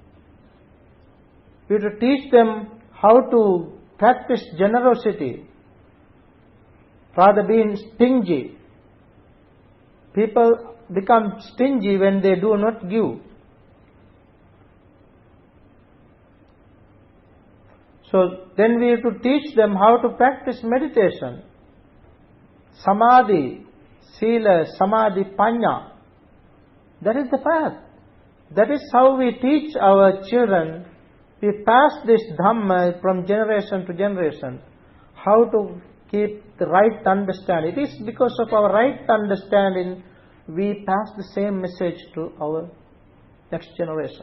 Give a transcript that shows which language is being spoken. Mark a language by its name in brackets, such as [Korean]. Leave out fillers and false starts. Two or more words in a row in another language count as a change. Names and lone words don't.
[English] We have to teach them how to practice generosity rather being stingy. People become stingy when they do not give. So then we have to teach them how to practice meditation, [Pali] samadhi, sila, samadhi, panya. [English] That is the path. That is how we teach our children. We pass this Dhamma from generation to generation. How to keep the right understanding. It is because of our right understanding we pass the same message to our next generation.